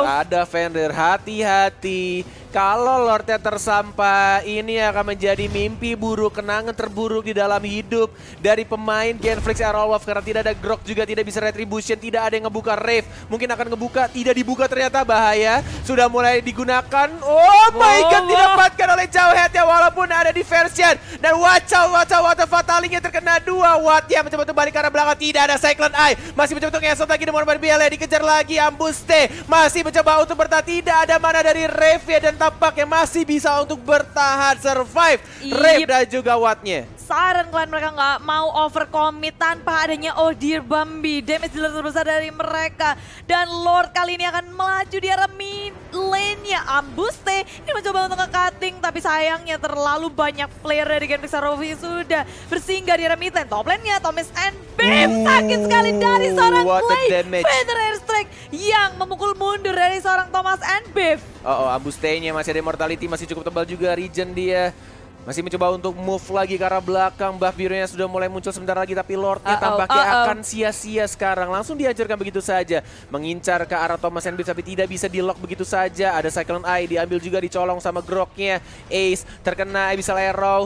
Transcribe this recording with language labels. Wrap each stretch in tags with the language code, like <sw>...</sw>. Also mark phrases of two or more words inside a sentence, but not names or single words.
<id>Ada Fenrir, hati-hati. Kalau Lordnya tersampai, ini akan menjadi mimpi buruk, kenangan terburuk di dalam hidup dari pemain Genflix Aerowolf. Karena tidak ada Grok, juga tidak bisa Retribution, tidak ada yang ngebuka Rave. Mungkin akan ngebuka, tidak dibuka ternyata, bahaya. Sudah mulai digunakan,</id> <en>oh my god,</en> <id>didapatkan oleh Jawhead ya, walaupun ada diversion. Dan Watt Fatalingnya terkena 2. Watt yang mencoba untuk balik ke arah belakang, tidak ada Cyclone Eye. Masih mencoba untuk ngesot lagi dengan Barbiela, dikejar lagi Ambuste. Masih mencoba untuk bertahan, tidak ada mana dari Rave ya, dan tampaknya masih bisa untuk bertahan, survive Rave dan juga Wattnya. Siren Clan mereka nggak mau overcommit tanpa adanya Odir Bambi.</id> <en>Damage dealer</en> <id>terbesar dari mereka. Dan Lord kali ini akan melaju di arah</id> <en>mid lane-</en> <id>nya. Ambuste ini mencoba untuk nge-cutting, tapi sayangnya terlalu banyak player dari Genflix Arrow sudah bersinggah di arah</id> <en>mid lane. Top lane-</en> <id>nya Thomas and Beef, sakit sekali dari seorang Clay. Feather Airstrike yang memukul mundur dari seorang Thomas and Beef. Ambuste-nya masih ada Immortality, masih cukup tebal juga regen dia. Masih mencoba untuk move lagi ke arah belakang. Buff birunya sudah mulai muncul sebentar lagi, tapi Lordnya tampaknya akan sia-sia sekarang. Langsung dihancurkan begitu saja. Mengincar ke arah Thomas and Beef, tapi tidak bisa di-lock begitu saja. Ada Cyclone Eye, diambil juga, dicolong sama Groknya. Ace terkena Abyssal Arrow.</id>